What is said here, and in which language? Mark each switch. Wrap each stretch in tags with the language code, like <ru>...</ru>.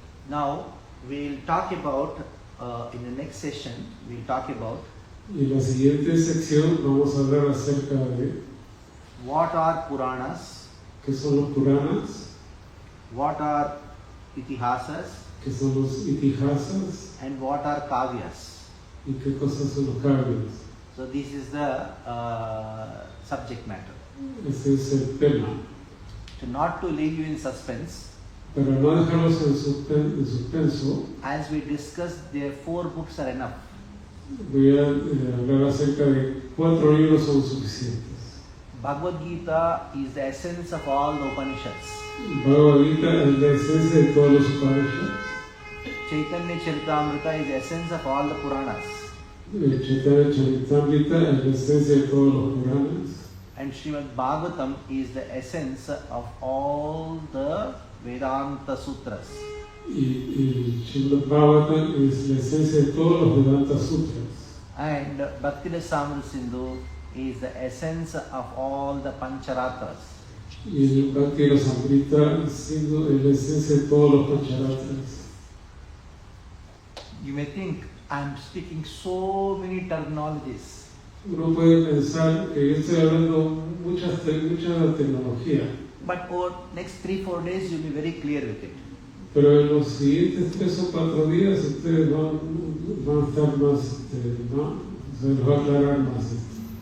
<en>Now, we will talk about, in the next session, we will talk about</en> <es>Y en la siguiente sección vamos a hablar acerca de</es> <en>what are Puranas,</en> <es>qué son los Puranas,</es> <en>what are Itihasas,</en> <es>qué son los Itihasas</es> <en>and what are Kavyas.</en> <es>y qué cosas son los Kavyas.</es> <en>So, this is the subject matter.</en> <es>Ese es el tema.</es> <en>So, not to leave you in suspense,</en> <es>Para no dejarlos en suspenso,</es> <en>as we discussed, there 4 books are enough.</en> <es>voy a hablar acerca de 4 libros son suficientes.</es> <en>Bhagavad Gita is the essence of all the Upanishads.</en> <es>Bhagavad Gita es la esencia de todos los Upanishads.</es> <en>Chaitanya Charitamrita is the essence of all the Puranas.</en> <es>Chaitanya Charitamrita es la esencia de todos los Puranas.</es> <en>And Srimad Bhagavatam is the essence of all the Vedanta Sutras.</en> <es>Y Srimad Bhagavatam es la esencia de todos los Vedanta Sutras.</es> <en>And Bhakti Rasamrita Sindhu is the essence of all the Pancharatras.</en> <es>Y el Bhakti Rasamrita Sindhu es la esencia de todos los Pancharatras.</es> <en>You may think I am speaking so many terminologies.</en> <es>Uno puede pensar que yo estoy hablando mucha tecnología,</es> <en>But over next 3-4 days you'll be very clear with it.</en> <es>pero en los siguientes 3 o 4 días ustedes van a estar más, se les va a aclarar más esto.</es>